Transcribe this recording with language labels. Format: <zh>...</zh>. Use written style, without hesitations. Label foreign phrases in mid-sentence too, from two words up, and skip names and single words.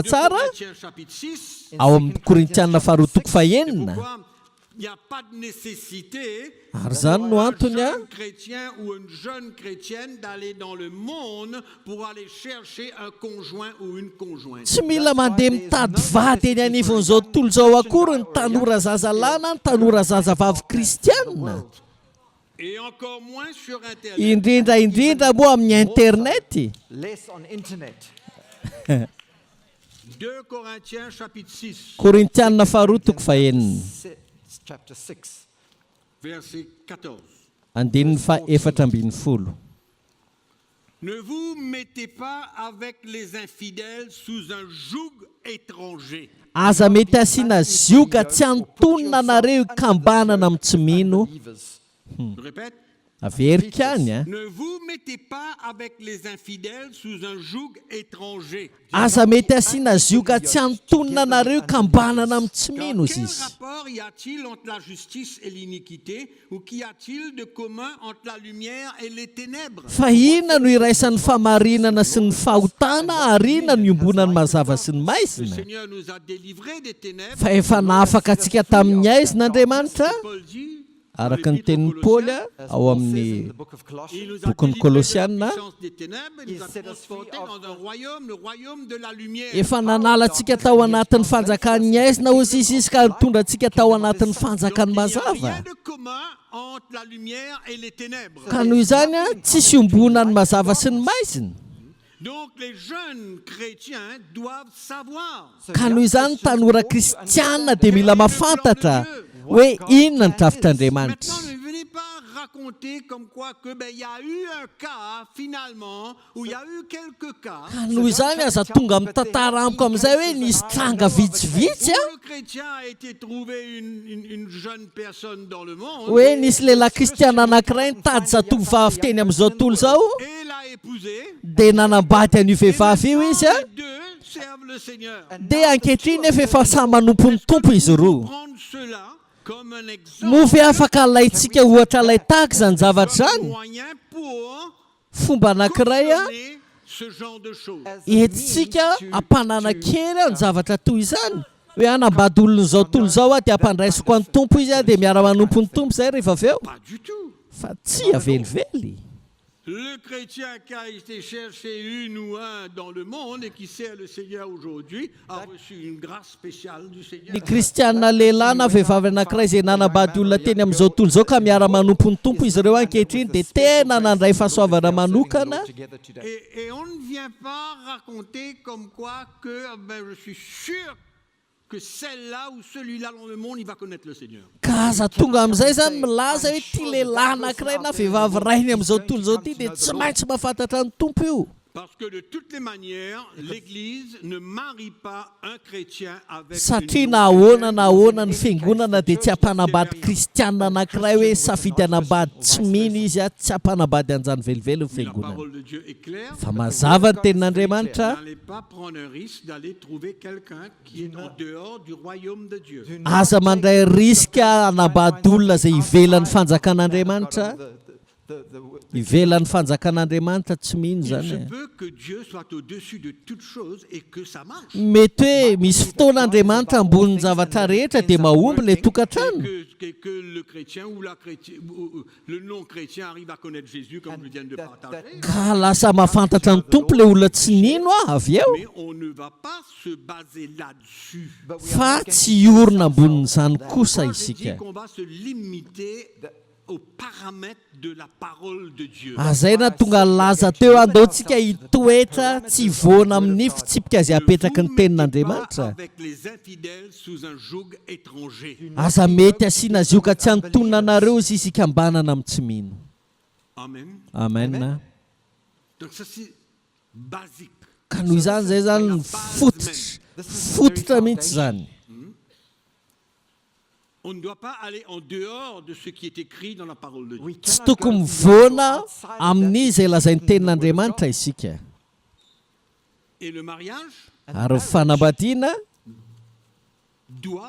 <mg>2 tsara</mg> <fr>Corinthiens chapitre 6.</fr> <mg>ao amin'ny korintiana faharoa toko fahenina.</mg> <fr>Pourquoi il n'y a pas de nécessité</fr> <mg>Ary zany no</mg> <fr>pour un</fr> <mg>antony a</mg> <fr>jeune chrétien ou une jeune chrétienne d'aller dans le monde pour aller chercher un conjoint ou une conjointe.</fr> <mg>tsy mila mandeha mitady vady eny anivon'izao tontolo izao akory ny tanora zazalahy na ny tanora zazavavy kristianina,</mg> <fr>Et encore moins sur Internet.</fr> <mg>indrindra moa amin'ny internet.</mg> <en>less on internet.</en> <fr>2 Corinthiens chapitre 6,</fr> <mg>Korintiana faharoa toko fahenina</mg> <en>Chapter 6.</en> <fr>verset 14.</fr> <mg>andininy fa efatra ambin'ny folo.</mg> <fr>Ne vous mettez pas avec les infidèles sous un joug étranger.</fr> <mg>Aza mety asiana zioka tsy antonona nareo ikambanana amin'ny tsy mino.</mg> <en>Believers.</en> <fr>Je répète.</fr> <mg>Averika any a.</mg> <fr>Ne vous mettez pas avec les infidèles sous un joug étranger.</fr> <mg>Aza mety asiana zioka tsy antonona nareo ikambanana amin'ny tsy mino</mg> <fr>Car</fr> <mg>izy</mg> <fr>quel</fr> <mg>izy.</mg> <fr>rapport y a-t-il entre la justice et l'iniquité, ou qu'y a-t-il de commun entre la lumière et les ténèbres?</fr> <mg>Fa inona no iraisan'ny famarinana sy ny fahotana ary inona no iombonany mazava sy ny</mg> <fr>Le</fr> <mg>maizina.</mg> <fr>Seigneur nous a délivrés des ténèbres.</fr> <mg>Fa efa nafaka antsika tamin'ny aizin'Andriamanitra</mg> <fr>Paul dit,</fr> <mg>araka ny tenin'ny Paoly a,</mg> <en>As</en> <mg>ao</mg> <en>Paul says in</en> <mg>amin'ny</mg> <en>the book of</en> <fr>il</fr> <en>Colossians,</en> <fr>nous a</fr> <en>Book of</en> <fr>délivrés de la</fr> <en>Colossians,</en> <fr>puissance des ténèbres, il nous a</fr> <en>He set us free</en> <fr>transportés</fr> <en>of</en> <fr>dans un royaume, le royaume de la lumière.</fr> <mg>efa nanala antsika tao anatin'ny fanjakan'ny aizina ozy izy izy ka mitondra antsika tao anatin'ny</mg> <fr>Donc,</fr> <mg>fanjakany</mg> <fr>il n'y a</fr> <mg>mazava.</mg> <fr>rien de commun entre la lumière et les ténèbres.</fr> <mg>Ka noho izany a tsisy ombonany mazava sy ny maizina.</mg> <fr>Donc les jeunes chrétiens doivent savoir</fr> <mg>Ka noho izany ny tanora kristianina dia mila mahafantatra hoe inona ny drafitr'Andriamanitra.</mg> <fr>Maintenant, ne venez pas raconter comme quoi que il y a eu un cas finalement, où il y a eu quelques cas.</fr> <mg>Ka noho izany aza tonga amin'ny tantara amiko amin'izay hoe nisy tranga vitsivitsy</mg> <fr>Où a le chrétien a été trouvé une jeune personne dans le monde</fr> <mg>hoe nisy lehilahy kristiana anankiray nitady zatovovavy teny amin'izao tontolo izao</mg> <fr>et l'a épousée.</fr> <mg>dia nanambady an'io vehivavy io izy a</mg> <fr>Les deux servent le Seigneur.</fr> <mg>dia ankehitriny efa efa samy manompo ny tompo izy roa.</mg> <fr>Prendre cela comme un exemple,</fr> <mg>Mofy afaka alaitsika ohatra ilay tahaka izany zavatra</mg> <fr>comme un</fr> <mg>izany.</mg> <fr>moyen pour</fr> <mg>Fomba anankiray a</mg> <fr>cautionner ce genre de choses.</fr> <en>as a means</en> <mg>entsika</mg> <en>to-</en> <mg>ampanana kely a ny zavatra toy izany hoe anambady olona izao tontolo izao a dia ampandraisiko an'ny tompo izy a dia miara manompo ny tompo izay rehefa avy eo</mg> <fr>Pas du tout.</fr> <mg>fa tsy avelively.</mg> <fr>Le chrétien qui a été chercher une ou un dans le monde et qui sert le Seigneur aujourd'hui a reçu une grâce spéciale du Seigneur.</fr> <mg>ny kristianina lehilahy na vehivavy anankiray izay nanambady olona teny amin'izao tontolo izao ka miara-manompo ny tompo izy ireo ankehitriny dia tena nandray fahasoavana manokana.</mg> <fr>Et on ne vient pas raconter comme quoi que je suis sûr que celle-là ou celui-là dans le monde, il va connaître le Seigneur.</fr> <mg>Ka aza tonga amin'izay zany milaza hoe ty lehilahy anankiray na vehivavy rainy amin'izao tontolo izao ty dia tsy maintsy mahafantatra ny tompo io.</mg> <fr>Parce que de toutes les manières, l'Église ne marie pas un chrétien avec</fr> <mg>satria</mg> <fr>une</fr> <mg>na ahoana na ahoana ny fiangonana dia tsy hampanambady kristianina anankiray hoe safidy hanambady tsy mino izy a tsy hampanambady anjany velively ny</mg> <fr>La</fr> <mg>fiangonana.</mg> <fr>parole de Dieu est claire.</fr> <mg>Fa mazava ny tenin'Andriamanitra,</mg> <fr>N'allez pas prendre un risque d'aller trouver quelqu'un qui est en dehors du royaume de Dieu.</fr> <mg>aza mandray riska hanambady olona izay ivelan'ny fanjakan'Andriamanitra. Ivelan'ny fanjakan'Andriamanitra tsy mino</mg> <fr>Il se</fr> <mg>zany.</mg> <fr>peut que Dieu soit au-dessus de toutes choses et que ça marche.</fr> <mg>Mety hoe misy fotoan'Andriamanitra ambonin'ny zavatra rehetra dia mahomby ilay tokantrano.</mg> <fr>Que le chrétien ou le non-chrétien arrive à connaître Jésus comme je viens de partager.</fr> <mg>Ka lasa mahafantatra ny tompo ilay olona tsy nino avy eo.</mg> <fr>Mais on ne va pas se baser là-dessus.</fr> <mg>Fa tsy iorina ambonin'izany kosa</mg> <fr>Moi, j'ai dit</fr> <mg>isika.</mg> <fr>qu'on va se limiter aux paramètres de la parole de Dieu.</fr> <mg>Azay na tonga laza teo andaontsika hitoetra tsy voana amin'ny fitsipika izay apetraka ny</mg> <fr>Pas</fr> <mg>tenin'Andriamanitra.</mg> <fr>avec les infidèles sous un joug étranger.</fr> <mg>Aza mety asiana azy io ka tsy antonona anareo izy isika ambanana amin'ny tsy mino. Amen. Amen.</mg> <fr>Donc ça c'est basique.</fr> <mg>Ka noho izany zay zany ny fototra mihitsy zany.</mg> <fr>On ne doit pas aller en dehors de ce qui est écrit dans la parole de Dieu.</fr> <mg>Tsy tokony mivoana amin'izay lazain'ny tenin'Andriamanitra isika.</mg> <fr>Et le mariage</fr> <mg>Ary ny fanambadiana</mg> <fr>doit,</fr>